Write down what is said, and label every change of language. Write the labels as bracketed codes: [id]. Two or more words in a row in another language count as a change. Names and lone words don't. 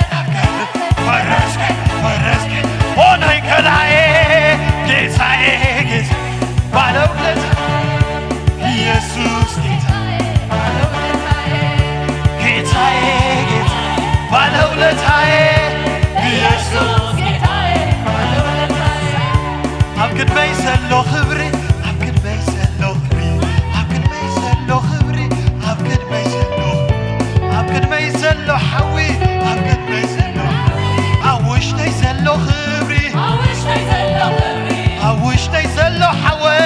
[am] ፈረስክ ሆነኝ ከላይ ጌታዬ ባለውለታ ኢየሱስ ጌታዬ ባለውለታዬ ኢየሱስ [ti] ኣብ ቅድመይ ዘሎ ክብሪ ኣብ ቅድመይ ዘሎ ክብሪ ኣብ ቅድመይ ዘሎ ሓዊ ኣብ ቅድመይ ዘሎ ኣብ ውሽጠይ ዘሎ ክብሪ ኣብ ውሽጠይ ዘሎ ሓዊ